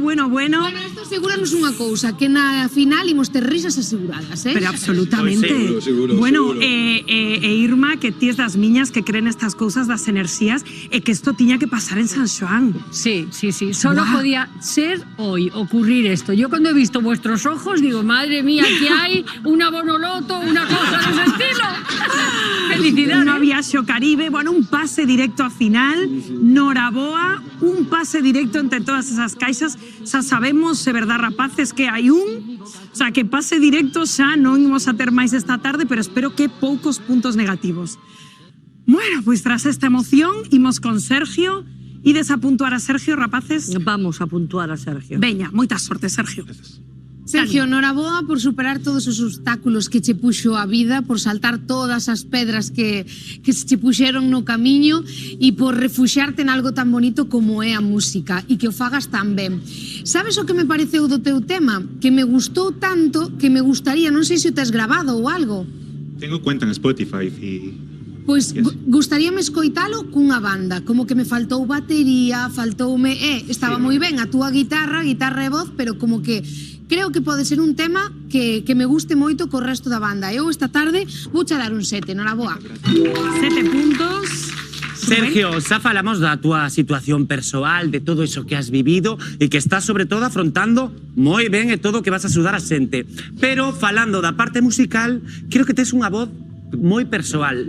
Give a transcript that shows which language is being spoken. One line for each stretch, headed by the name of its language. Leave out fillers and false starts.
Galician: Bueno, esto asegúranos unha cousa, que na final imos ter risas aseguradas, eh? Pero absolutamente. Seguro. Bueno, Irma, que ti es das miñas que creen estas cousas das enerxías e que isto tiña que pasar en San Xoán. Sí.
Spanish: Solo podía ser hoy, ocurrir esto. Yo cuando he visto vuestros ojos digo, madre mía, aquí hay una bonoloto, una cosa de ese estilo. Felicidades.
Galician: Unha viaxe ao Caribe, bueno, un pase directo a final, Noraboa, un pase directo entre todas esas caixas. Xa sabemos, é verdad, rapaces, que hai un, o sea, que pase directo xa non imos a ter máis esta tarde, pero espero que poucos puntos negativos. Bueno, pois tras esta emoción, imos con Sergio. Ides a puntuar a Sergio, rapaces?
Spanish: Vamos a puntuar a Sergio.
Galician: Veña, moita sorte, Sergio. Sergio, noraboa por superar todos os obstáculos que che puxo a vida, por saltar todas as pedras que se che puxeron no camiño e por refuxiarte en algo tan bonito como é a música e que o fagas tan ben. Sabes o que me pareceu do teu tema? Que me gustou tanto que me gustaría, non sei se o tes grabado ou algo.
Spanish: Tengo cuenta en Spotify y...
Galician: Pois gustaríame escoitalo cunha banda, como que me faltou batería, faltoume, estaba moi ben a túa guitarra e voz, pero como que creo que pode ser un tema que me guste moito co resto da banda. Eu esta tarde vou che dar un 7, noraboa. 7 puntos. Sergio, xa falamos da túa situación persoal, de todo iso que has vivido e que estás sobre todo afrontando moi ben e todo o que vas a axudar a xente. Pero falando da parte musical, creo que tes unha voz moi persoal.